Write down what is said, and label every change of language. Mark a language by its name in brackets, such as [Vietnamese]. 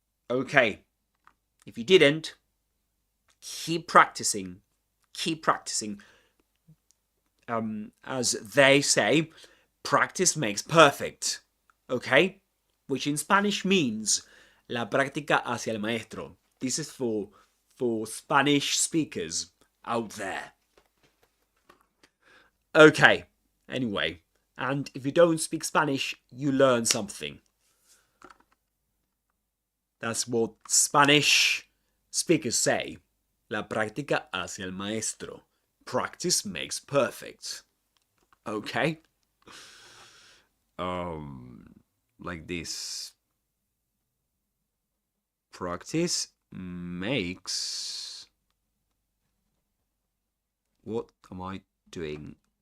[English] Okay. If you didn't, keep practicing. Keep practicing. As they say, practice makes perfect. Okay? Which in Spanish means [Spanish] la práctica hacia el maestro. [English] This is for Spanish speakers out there. Okay. Anyway, and if you don't speak Spanish, you learn something. That's what Spanish speakers say. [Spanish] La práctica hace al maestro. [English] Practice makes perfect. Okay? Like this. Practice makes... What am I doing?